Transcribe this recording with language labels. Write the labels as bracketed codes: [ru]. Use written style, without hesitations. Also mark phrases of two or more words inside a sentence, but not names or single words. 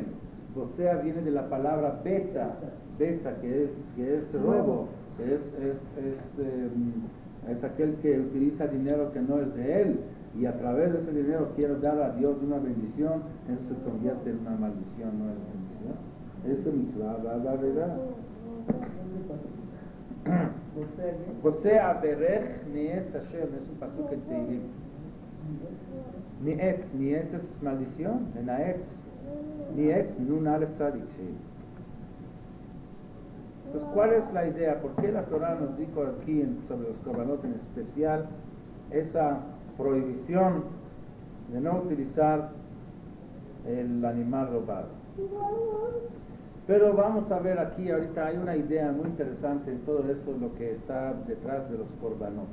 [es] Botzea viene de la palabra betza, que es robo, que es aquel que utiliza dinero que no es de él, y a través de ese dinero quiere dar a Dios una bendición, eso se convierte en una maldición, no es bendición. Eso mitzvah, la verdad. [he] בוצע ברך ניאץ השם, [es] es un pasuk en Teilim. Mietz es maldición, menaetz. [he] ניאץ, נון אלף צדיק, [es] sí. Entonces, ¿cuál es la idea? ¿Por qué la Torah nos dijo aquí sobre los korbanot en especial esa prohibición de no utilizar el animal robado? Pero vamos a ver aquí, ahorita hay una idea muy interesante en todo eso, lo que está detrás de los korbanot.